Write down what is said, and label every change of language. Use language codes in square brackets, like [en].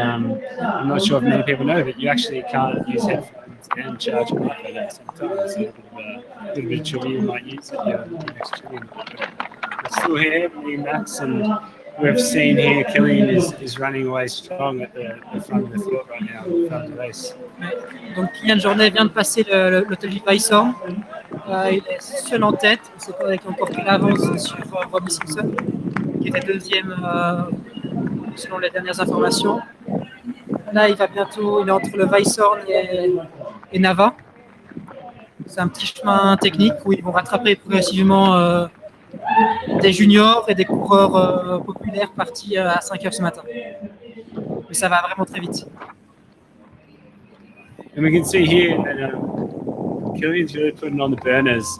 [en] I'm not sure if many people know that you actually can't use headphones and charge them at the same time. It's a little bit of trivia you might use at your next trivia night. But still here, me and Max, and we've seen here Killian is running away strong at the front of the field right now, the front of the race. [fr] Donc Kylian Jornet vient de passer l'hôtel du Weisshorn. Il est seul en tête, c'est avec encore qu'il avance sur Robbie Simpson, qui était deuxième selon les dernières informations. Là, il est entre le Weisshorn et Nava. C'est un petit chemin technique où ils vont rattraper progressivement des juniors et des coureurs populaires partis à 5h ce matin. Mais ça va vraiment très vite. [en] And we can see here that Killian's really putting on the burners.